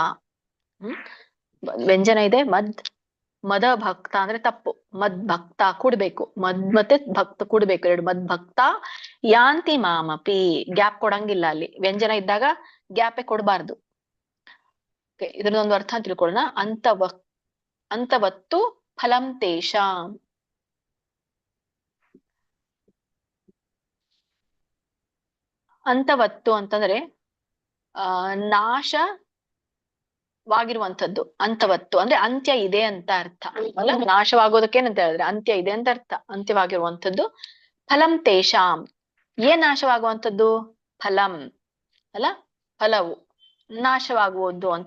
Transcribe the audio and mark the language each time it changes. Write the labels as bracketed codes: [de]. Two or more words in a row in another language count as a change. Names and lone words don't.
[kn] ವ್ಯಂಜನ ಇದೆ ಮದ ಭಕ್ತ ಅಂದ್ರೆ ತಪ್ಪು. ಮದ್ಭಕ್ತ ಕೂಡ್ಬೇಕು, ಮದ್ ಮತ್ತೆ ಭಕ್ತ ಕೂಡ್ಬೇಕು, ಎರಡು. [sa] ಮದ್ಭಕ್ತ ಯಾಂತಿ ಮಾಮಪಿ. [kn] ಗ್ಯಾಪ್ ಕೊಡಂಗಿಲ್ಲ ಅಲ್ಲಿ. ವ್ಯಂಜನ ಇದ್ದಾಗ ಗ್ಯಾಪೇ ಕೊಡಬಾರ್ದು. ಇದನ್ನೊಂದು ಅರ್ಥ ತಿಳ್ಕೊಳ್ಳೋಣ. [sa] ಅಂತವತ್ತು ಫಲಂ ತೇಷಾಂ. [kn] ಅಂತವತ್ತು ಅಂತಂದ್ರೆ ನಾಶವಾಗಿರುವಂಥದ್ದು. ಅಂತವತ್ತು ಅಂದ್ರೆ ಅಂತ್ಯ ಇದೆ ಅಂತ ಅರ್ಥ ಅಲ್ಲ. ನಾಶವಾಗೋದಕ್ಕೇನಂತ ಹೇಳಿದ್ರೆ ಅಂತ್ಯ ಇದೆ ಅಂತ ಅರ್ಥ. ಅಂತ್ಯವಾಗಿರುವಂಥದ್ದು. [sa] ಫಲಂ ತೇಷಾಂ, [kn] ಏನ್ ನಾಶವಾಗುವಂಥದ್ದು? ಫಲಂ ಅಲ್ಲ, ಫಲವು ನಾಶವಾಗುವುದು ಅಂತ.